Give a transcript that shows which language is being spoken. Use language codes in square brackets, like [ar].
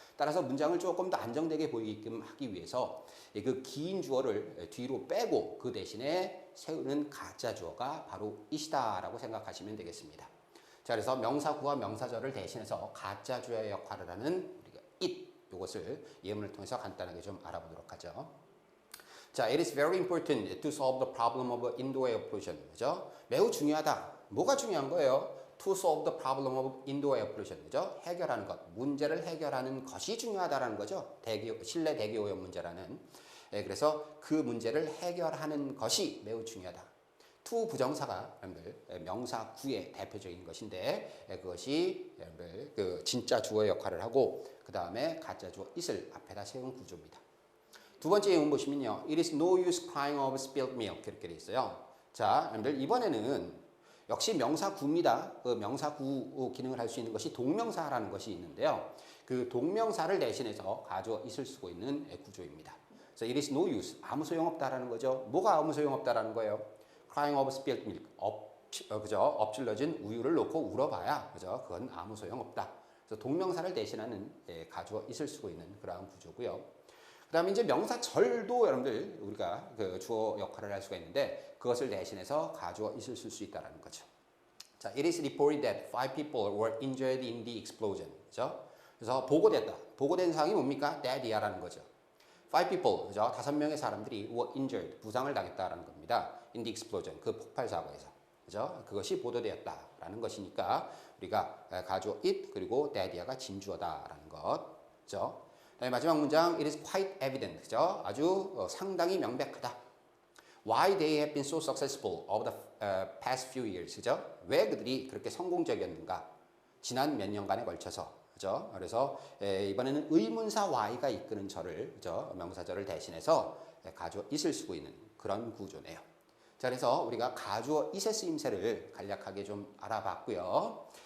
[ko] 따라서 문장을 조금 더 안정되게 보이게끔 하기 위해서 그 긴 주어를 뒤로 빼고 그 대신에 세우는 가짜 주어가 바로 it이다라고 생각하시면 되겠습니다. 자, 그래서 명사구와 명사절을 대신해서 가짜 주어의 역할을 하는 우리가 it, 이것을 예문을 통해서 간단하게 좀 알아보도록 하죠. [en] 자, it is very important to solve the problem of indoor air pollution. [ko] 그죠? 매우 중요하다. 뭐가 중요한 거예요? [en] To solve the problem of indoor air pollution. [ko] 그죠? 해결하는 것, 문제를 해결하는 것이 중요하다라는 거죠. 실내 대기 오염 문제라는. 그래서 그 문제를 해결하는 것이 매우 중요하다. to 부정사가 여러분들 명사 구의 대표적인 것인데 그것이 여러분들 그 진짜 주어의 역할을 하고 그 다음에 가짜 주어 it을 앞에다 세운 구조입니다. 두 번째 예문 보시면요. [en] It is no use crying over spilled milk [ko] 이렇게 돼 있어요. 자, 여러분들 이번에는 역시 명사 구입니다. 그 명사 구 기능을 할 수 있는 것이 동명사라는 것이 있는데요. 그 동명사를 대신해서 가주어 it을 쓰고 있는 구조입니다. 그래서 [en] it is no use, [ko] 아무 소용없다라는 거죠. 뭐가 아무 소용없다라는 거예요? [en] Crying over spilled milk, 그죠? [ko] 엎질러진 우유를 놓고 울어봐야, 그죠? 그건 아무 소용없다. 그래서 동명사를 대신하는 가주어 it을 쓰고 있는 그러한 구조고요. 그 다음에 이제 명사 절도 여러분들 우리가 그 주어 역할을 할 수가 있는데 그것을 대신해서 가주어 it을 쓸 수 있다는 거죠. [en] 자, it is reported that 5 people were injured in the explosion. [ko] 그죠? 그래서 보고됐다. 보고된 사항이 뭡니까? dead이야라는 거죠. [en] 5 people, 그죠? [ko] 5명의 사람들이 [en] were injured, [ko] 부상을 당했다라는 겁니다. [en] in the explosion, [ko] 그 폭발 사고에서. 그죠? 그것이 보도되었다라는 것이니까 우리가 가주어 it 그리고 dead이야가 진주어다라는 것. 그죠? 그다음에 마지막 문장 [en] it is quite evident. [ko] 그죠? 아주 상당히 명백하다. [en] Why they have been so successful over the past few years. [ko] 그죠? 왜 그들이 그렇게 성공적이었는가? 지난 몇 년간에 걸쳐서. 그죠? 그래서 이번에는 의문사 why가 이끄는 절을, 그죠? 명사절을 대신해서 가주어 it을 쓰고 있는 그런 구조네요. 자, 그래서 우리가 가주어 it의 쓰임새를 간략하게 좀 알아봤고요.